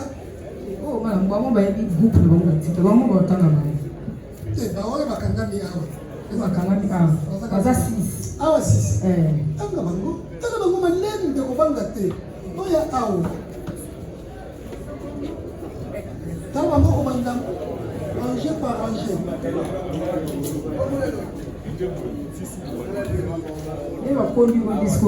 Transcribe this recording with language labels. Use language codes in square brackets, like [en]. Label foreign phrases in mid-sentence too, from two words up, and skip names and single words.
[ln] oh mala bango bayebi groupe na bango batika bango batanga bango baoyo bakangami awa bakangami awa baza 6 awa 6 tanga bango malene nde kobanga te oya awa tanga bango kobanda [fr] ranger par ranger et va prendre mon discours.